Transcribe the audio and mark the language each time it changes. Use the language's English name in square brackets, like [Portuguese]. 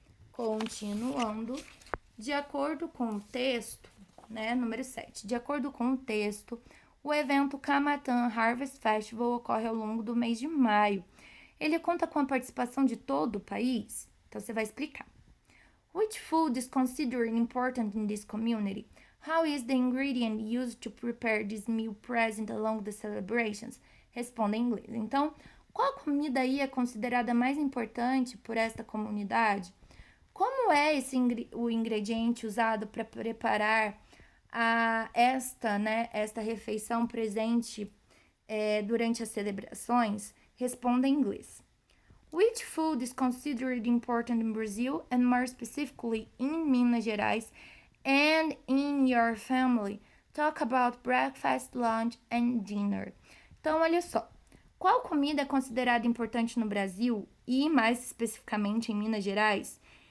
[Portuguese] Continuando, de acordo com o texto, né, número 7, de acordo com o texto, o evento Kaamatan Harvest Festival ocorre ao longo do mês de maio. Ele conta com a participação de todo o país? Então, você vai explicar. [English] Which food is considered important in this community? How is the ingredient used to prepare this meal present along the celebrations? [Portuguese] Responda em inglês. Então, qual comida aí é considerada mais importante por esta comunidade? Como é o ingrediente usado para preparar esta refeição presente durante as celebrações? Responda em inglês. [English] Which food is considered important in Brazil and more specifically in Minas Gerais And in your family, talk about breakfast, lunch and dinner. [Portuguese] Então, olha só. Qual comida é considerada importante no Brasil e, mais especificamente, em Minas Gerais?